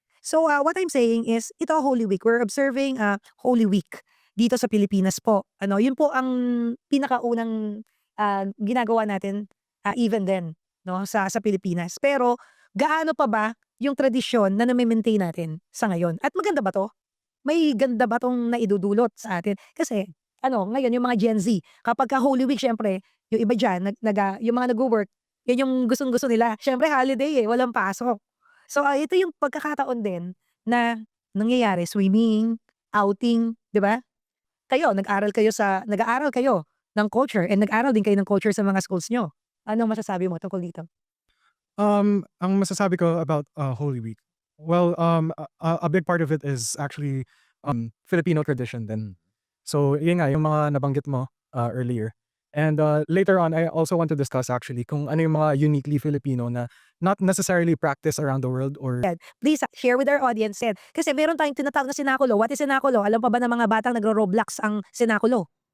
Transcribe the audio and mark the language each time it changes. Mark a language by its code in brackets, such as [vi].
[en] So, what I'm saying is, ito Holy Week. We're observing Holy Week [tl] dito sa Pilipinas po. Ano, yun po ang pinakaunang ginagawa natin [en] even then, [tl] no, sa Pilipinas. Pero gaano pa ba yung tradisyon na nami-maintain natin sa ngayon? At maganda ba 'to? May ganda ba 'tong naidudulot sa atin? Kasi ano, ngayon yung mga Gen Z, kapagka Holy Week siyempre, yung iba diyan yung mga nagwo-work, yan yung gustong-gusto nila. Siyempre holiday, walang pasok. So, ito yung pagkakataon din na nangyayari, swimming, outing, 'di ba? Nag-aaral kayo ng culture and nag-aral din kayo ng culture sa mga schools niyo. Anong masasabi mo tungkol dito? Ang masasabi ko [en] about Holy Week, well, a big part of it is actually Filipino tradition din. [tl] So, yun nga, yung mga nabanggit mo [en] earlier. And later on, I also want to discuss actually [tl] kung ano yung mga [en] uniquely Filipino na not necessarily practice around the world or Please share with our audience yan. [tl] Kasi meron tayong tinatawag na sinakulo. [en] What is sinakulo? [tl] Alam pa ba ng mga batang nagro-Roblox ang sinakulo?